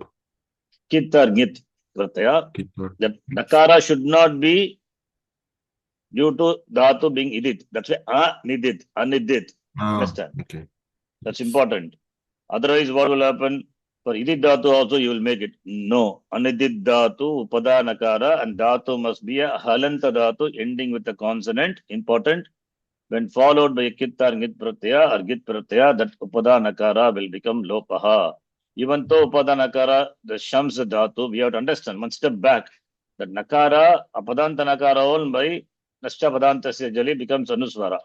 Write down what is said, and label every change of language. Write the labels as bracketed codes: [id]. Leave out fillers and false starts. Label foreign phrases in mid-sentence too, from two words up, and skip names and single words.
[en] Kit or [sa] git pratyaya. [en] Kit or The nakara should not be due to dhatu being idit. That's why anidit, anidit. Understand? Okay. That's Yes. important. Otherwise, what will happen? For [sa] idit dhatu [en] also you will make it. No. [sa] Anidit dhatu, upada nakara, [en] and dhatu must be a [sa] halanta dhatu [en] ending with a consonant. Important. When followed by a kit or [sa] git pratyaya [en] or [sa] git pratyaya, [en] that [sa] upada nakara [en] will become lopaha. Even though [sa] upada nakara, [en] the shams dhatu, we have to understand. One step back. That nakara, [sa] apadanta nakara [en] all by [sa] nascha padanta jali [en] becomes anuswara.